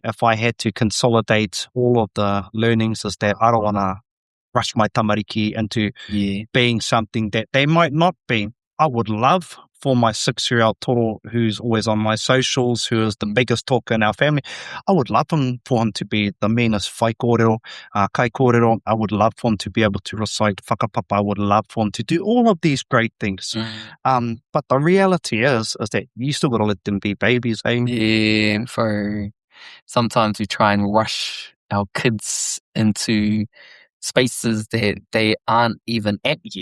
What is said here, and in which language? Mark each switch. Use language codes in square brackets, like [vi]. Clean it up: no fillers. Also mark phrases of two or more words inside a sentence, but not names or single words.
[en] If I had to consolidate all of the learnings, is that I don't want to rush my tamariki into being something that they might not be. I would love for my 6-year-old toro, who's always on my socials, who is the biggest talker in our family, I would love for him to be the meanest [mi] whai kōrero, kai kōrero. [en] I would love for him to be able to recite whakapapa. I would love for him to do all of these great things. But the reality is that you still got to let them be babies, eh? Yeah, for sometimes we try and rush our kids into spaces that they aren't even at yet.